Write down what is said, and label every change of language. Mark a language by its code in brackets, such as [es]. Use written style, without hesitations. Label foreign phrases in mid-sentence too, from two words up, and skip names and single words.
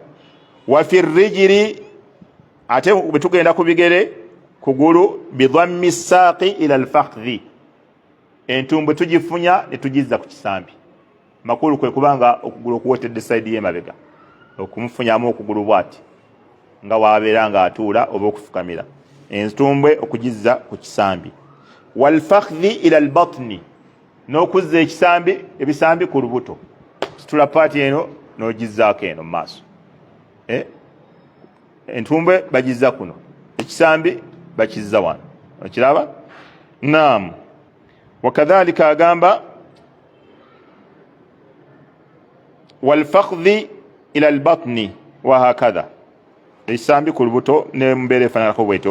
[ar] وفي رجلي, [lg] ate bwe tugenda ku bigere, kugulu, [ar] بضم الساق إلى الفخذ, [lg] entumbwe tugifunya ne tugizza ku kisambi. Makulu kwe kubanga okugulu okuwotedde side y'emabega, okumufunyamu okugulu bwati nga wabeera nga atuula oba okufukamira, entumbwe okugizza ku kisambi. [ar] والفخذ إلى البطن, [lg] n'okuzza ekisambi, ebisambi ku lubuto, situla paati eno n'ogizzaako eno mu maaso. Entumbwe bagizza kuno, ekisambi bakizza wano. Okiraba? Naam. Wakadhalika agamba [ar] والفخذ إلى البطن وهكذا, [lg] ekisambi ku lubuto ne mbeera efaananako bwetyo.